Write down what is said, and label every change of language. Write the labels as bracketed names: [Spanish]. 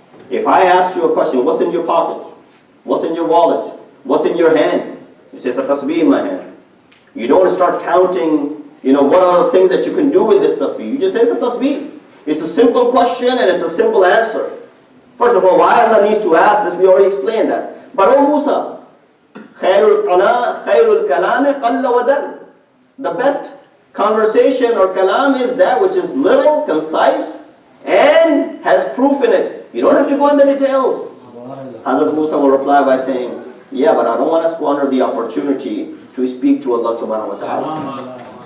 [English] If I asked you a question, what's in your pocket? What's in your wallet? What's in your hand? You say, it's a tasbih in my hand. You don't start counting, what are the things that you can do with this tasbih. You just say it's a tasbih. It's a simple question and it's a simple answer. First of all, why Allah needs to ask this, we already explained that. But oh Musa, [Arabic] خَيْرُ الْكَلَامِ قَلَّ وَدَلْ. [English] The best conversation or kalam is that which is little, concise, and has proof in it. You don't have to go into the details. Hazrat Musa will reply by saying, yeah, but I don't want to squander the opportunity to speak to Allah subhanahu wa ta'ala.